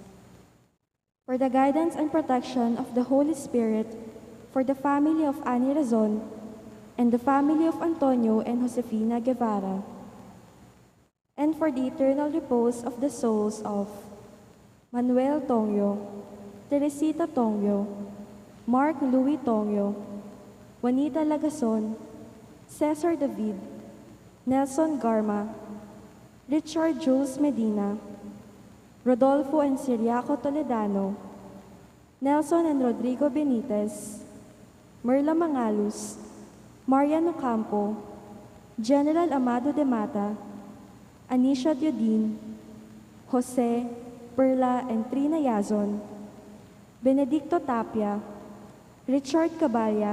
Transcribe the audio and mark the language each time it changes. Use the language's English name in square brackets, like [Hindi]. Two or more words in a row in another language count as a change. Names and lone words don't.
[English] For the guidance and protection of the Holy Spirit, for the family of Ani Razon, and the family of Antonio and Josefina Guevara, and for the eternal repose of the souls of Manuel Tongyo, Teresita Tongyo, Mark Louis Tongyo, Juanita Lagason, Cesar David, Nelson Garma, Richard Jules Medina, Rodolfo and Siriaco Toledano, Nelson and Rodrigo Benitez, Merla Mangalus, Mariano Campo, General Amado de Mata, Anisha Diodin, Jose, Perla, and Trina Yazon, Benedicto Tapia, Richard Caballa,